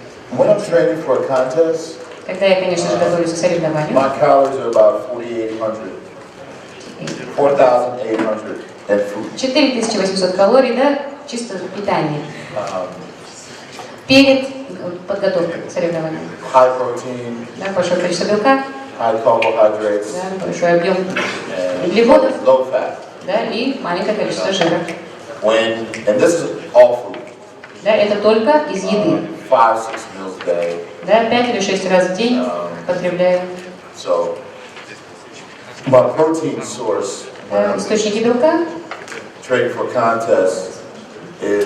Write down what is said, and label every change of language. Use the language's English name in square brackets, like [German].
[English] When I'm training for a contest, [Russian] Когда я, конечно же, готовлюсь к соревнованию, [English] my calories are about 4,800. 4,800 and food. [Russian] 4800 калорий, да, чисто питание. Перед подготовкой к соревнованию. [English] High protein, [Russian] Да, большое количество белка, [English] high carbohydrates, [Russian] да, большой объем углеводов, [English] low fat. [Russian] да, и маленькое количество жира. [English] And this is all food. [Russian] Да, это только из еды. [English] 5-6 meals a day. [Russian] Да, 5 или 6 раз в день потребляю. [English] So, my protein source when I'm [Russian] Источники белка [English] training for contests is